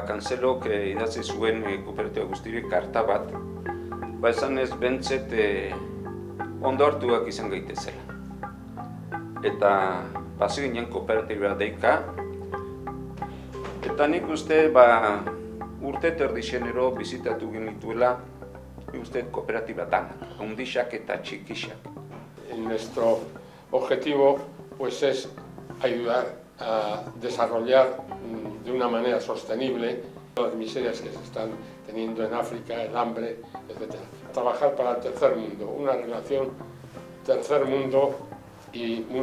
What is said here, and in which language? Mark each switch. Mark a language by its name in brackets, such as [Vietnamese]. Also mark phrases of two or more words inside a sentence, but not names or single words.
[Basque] Kantzelok idatzi zuen kooperatiba guztirik karta bat, esan ez bentzet ondo hartuak izan gaitezela. Eta pasi ginen kooperatiba deika, eta nik uste urte terdixenero bizitatu genituela uste kooperatiba danak, handixak eta txikixak. [Spanish] Nuestro objetivo es ayudar a desarrollar de una manera sostenible las miserias que se están teniendo en África, el hambre, etc. Trabajar para el tercer mundo, una relación tercer mundo y mundo cooperativo.